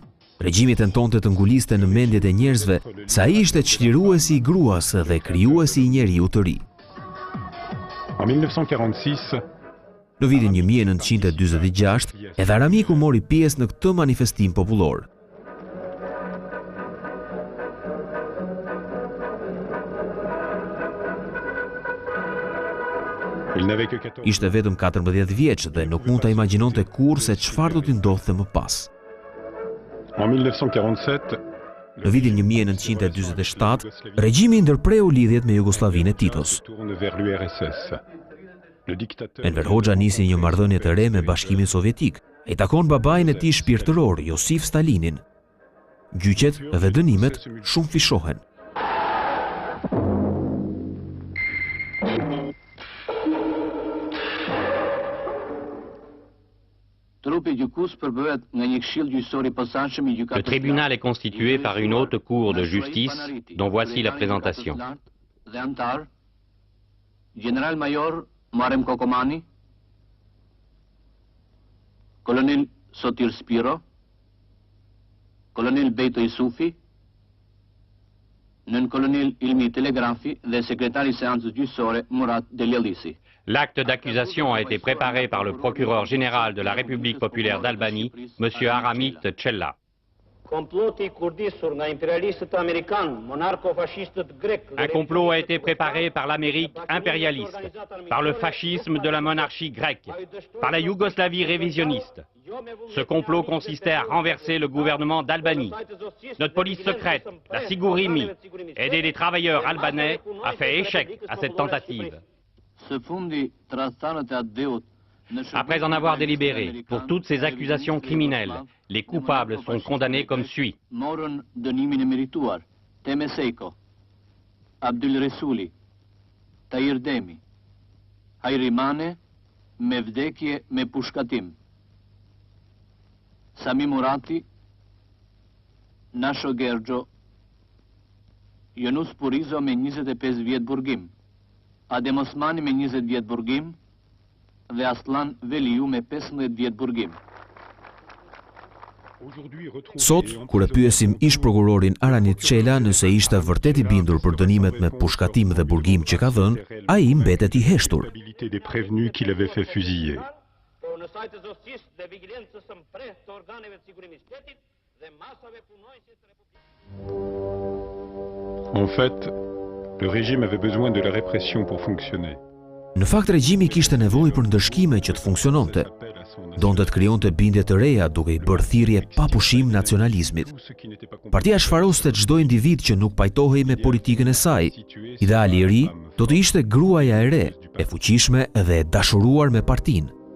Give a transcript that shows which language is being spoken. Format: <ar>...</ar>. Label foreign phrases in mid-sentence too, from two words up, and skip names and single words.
<sq>Regjimi tentonte të nguliste në mendjet e njerëzve se ai ishte çliruesi i gruas dhe krijuesi i njeriu të ri.</sq> <fr>En 1946,</fr> <sq>Në vitin 1946, edhe Aramiku mori pjesë në këtë manifestim popullor.</sq> <fr>il n'avait que 14</fr> <sq>Ishte vetëm 14 vjeç dhe nuk mund ta imagjinonte kurrë se çfarë do t'i ndodhte më pas.</sq> <fr>En 1947,</fr> <sq>Në vitin 1947, regjimi ndërpreu lidhjet me Jugosllavinë e Titos.</sq> <fr>tourne vers l'URSS. Le dictateur</fr> <sq>Enver Hoxha nisi një marrëdhënie të re me Bashkimin Sovjetik. Ai takon babain e tij shpirtëror, Josif Stalinin. Gjyqet dhe dënimet shumë fishohen.</sq> <fr>Le tribunal est constitué par une haute cour de justice dont voici la présentation.</fr> <sq>Général-major Muharrem Kokomani, colonel Sotir Spiro, colonel Beto Isufi, nën-colonel Ilmi Telegrafi dhe sekretari i seancës gjyqësore Murat Deljallisi.</sq> <fr>L'acte d'accusation a été préparé par le procureur général de la République populaire d'Albanie, M. Aramit Cella. Un complot a été préparé par l'Amérique impérialiste, par le fascisme de la monarchie grecque, par la Yougoslavie révisionniste. Ce complot consistait à renverser le gouvernement d'Albanie. Notre police secrète, la Sigurimi, aidée des travailleurs albanais, a fait échec à cette tentative. Après en avoir délibéré, pour toutes ces accusations criminelles, les coupables sont condamnés comme suit.</fr> <sq>Morën dënimin e merituar, Teme Sejko, Abdul Resuli, Tahir Demi, Hajri Mane, me vdekje me pushkatim, Sami Murati, Nasho Gergjo, Yunus Purizo me 25 vjet burgim, Adem Osmani me 20 vjet burgim dhe Aslan Veliu me 15 vjet burgim. Sot, kur e pyesim ish prokurorin Aranit Cella nëse ishte vërtet i bindur për dënimet me pushkatim dhe burgim që ka dhënë, ai mbetet i heshtur.</sq> <fr>Culpabilité des prévenus qui l'avaient fait fusiller. En fait, le régime avait besoin de la répression pour fonctionner.</fr> <sq>Në fakt, regjimi kishte nevojë për ndëshkime që të funksiononte. Donte të krijonte bindje të reja duke i bërë thirrje pa pushim nacionalizmit. Partia shfaroste çdo individ që nuk pajtohej me politikën e saj. Ideali i ri do të ishte gruaja e re, e fuqishme dhe e dashuruar me partinë.</sq>